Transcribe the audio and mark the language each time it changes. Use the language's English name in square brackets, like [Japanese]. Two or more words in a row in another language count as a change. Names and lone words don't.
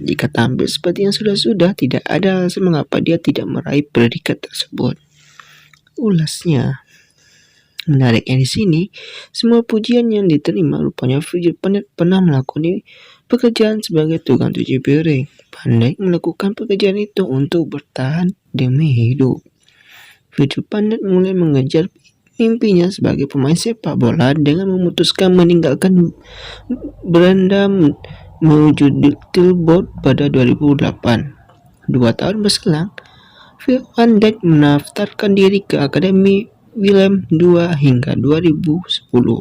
[Indonesian] Jika tampil seperti yang sudah-sudah, tidak ada alasan mengapa dia tidak meraih predikat tersebut. Ulasnya. Menariknya di sini, semua pujian yang diterima rupanya Virgil van Dijk pernah melakukan pekerjaan sebagai tukang cuci piring. Van Dijk melakukan pekerjaan itu untuk bertahan demi hidup. Virgil van Dijk mulai mengejar mimpinya sebagai pemain sepak bola dengan memutuskan meninggalkan beranda menuju Tilburg pada 2008. 2 tahun berselang, Van Dijk mendaftarkan diri ke Akademi Willem II hingga 2010.